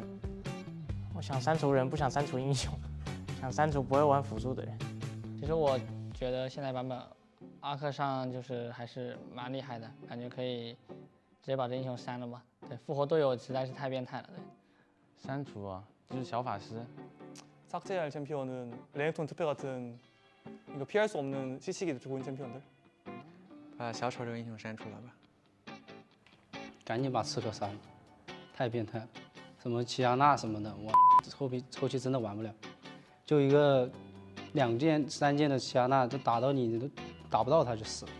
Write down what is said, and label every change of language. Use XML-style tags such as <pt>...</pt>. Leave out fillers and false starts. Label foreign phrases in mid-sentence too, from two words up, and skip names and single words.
<zh>我想删除人，不想删除英雄，想删除不会玩辅助的人。其实我觉得现在版本阿克上就是还是蛮厉害的，感觉可以直接把这英雄删了吧。对，复活队友实在是太变态了。对，删除啊，就是小法师。</zh> <ko>삭제할 챔피언은 레넥톤 특패 같은 이거 피할 수 없는 CC기도 좋은 챔피언들.</ko> <zh>把小丑这个英雄删除了吧。赶紧把刺客删了，太变态了。什么齐亚娜什么的，我后期真的玩不了。就一个2件3件的齐亚娜，就打到你都打不到他就死了。</zh>